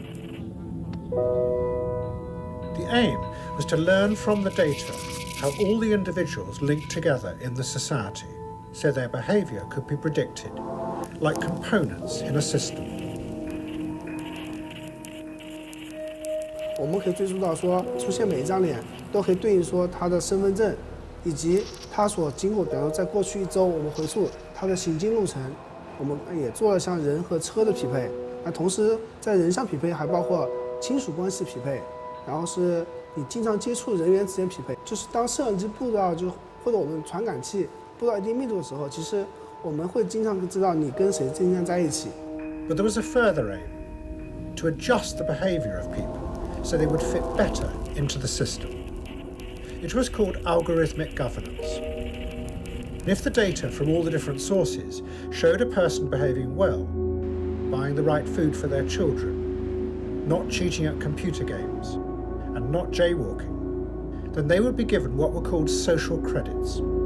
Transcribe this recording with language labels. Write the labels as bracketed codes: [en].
[en] The aim was to learn from the data how all the individuals linked together in the society so their behaviour could be predicted, like components in a system. [zh] 我们可以追溯到说，出现每一张脸都可以对应说他的身份证，以及他所经过，比如在过去一周，我们回溯他的行经路程，我们也做了像人和车的匹配，那同时在人上匹配还包括亲属关系匹配，然后是你经常接触人员之间匹配。就是当摄像机布到或者我们传感器布到一定密度的时候，其实我们会经常知道你跟谁经常在一起。 [en] But there was a further aim, to adjust the behaviour of people so they would fit better into the system. It was called algorithmic governance. And if the data from all the different sources showed a person behaving well, buying the right food for their children, not cheating at computer games, and not jaywalking, then they would be given what were called social credits.